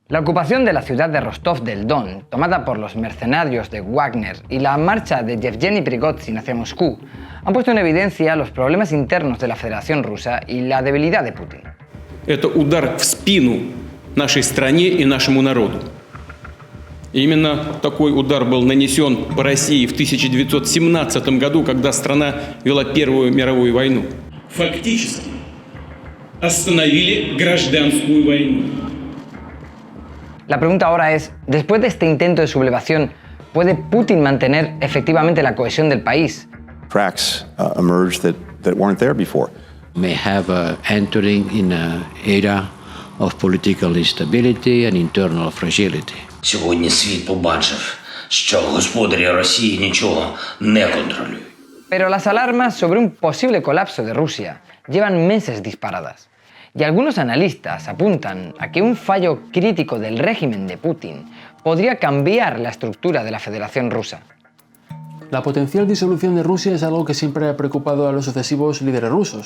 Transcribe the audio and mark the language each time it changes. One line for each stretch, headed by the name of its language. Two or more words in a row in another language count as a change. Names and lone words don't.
Spanish: La ocupación de la ciudad de Rostov del Don, tomada por los mercenarios de Wagner, y la marcha de Yevgeny Prigozhin hacia Moscú han puesto en evidencia los problemas internos de la Federación Rusa y la debilidad de Putin.
Russian: Это удар в спину нашей стране и нашему народу. Именно такой удар был нанесен по России в 1917 году, когда страна вела Первую мировую войну. Фактически остановили гражданскую войну.
Spanish: La pregunta ahora es, después de este intento de sublevación, ¿puede Putin mantener efectivamente la cohesión del país?
English: Cracks emerged that weren't there before. May have entering in an era of political instability and internal fragility.
Ukrainian: Сьогодні світ побачив, що господарі Росії нічого не контролюють.
Spanish: Pero las alarmas sobre un posible colapso de Rusia llevan meses disparadas. Y algunos analistas apuntan a que un fallo crítico del régimen de Putin podría cambiar la estructura de la Federación Rusa. La potencial disolución de Rusia es algo que siempre ha preocupado a los sucesivos líderes rusos.